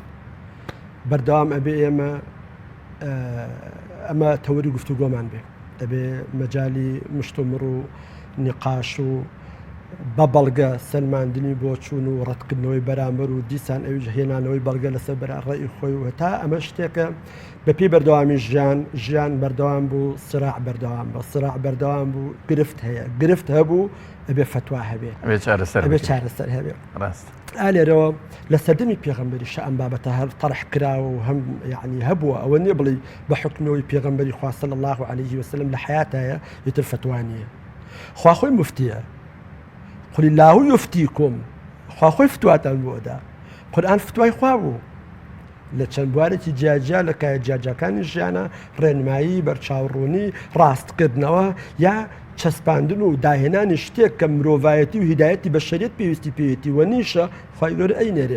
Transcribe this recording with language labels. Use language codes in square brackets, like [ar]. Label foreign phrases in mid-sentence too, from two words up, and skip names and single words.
[ckb] بەردەوام ئەبێ ئێمە ئەمە تەوەری گفتوگۆمان بێ، ئەبێ مەجای مشتومڕ و نیقاش و بە بەڵگە سەلماندنی بۆ چوون و ڕەتکردنەوەی بەرامبەر و دیسان ئەویش هێنانەوەی بەڵگە لەسەر بەرڕێی خۆی و هەتا ئەمە شتێکە بەپی بەردەوامی ژیان بەردەوام بوو، سراع بەردەوام بە سراع بەردەوام بوو، گرفت هەیە، گرفت هەبوو ئەبێ فتوا هەبێ، ئەبێ چارەسەر هەبێ. ئالێرەوە لە سەردەمی پێغەمبەری ئەم بابەتە هەر تەڕح کراوە و هەم یعنی هەبووە ئەوە نییە بڵێ بە حکمەوەی پێغەمبەری خوا [ar] صلی الله عليه وسلم [ckb] لە حیاتایە یتر فتوا نییە. خوا خۆی موفتیە، [ar] قل الله يفتيكم، [ckb] خوا خۆی فتواتان بۆدا. قورئان فتوای خوا بوو لە چەند بوارێکی جیاجیا لە کایە جیاجەکانی ژیانە ڕێنمایی بەرچاوڕوونی ڕاستکردنەوە یا چەسپاندن و داهێنانی شتێک کە مرۆڤایەتی و هیدایەتی بە شەریعەت پێویستی پێوێتی وە نیشە خوای گەورە ئەینێرێ.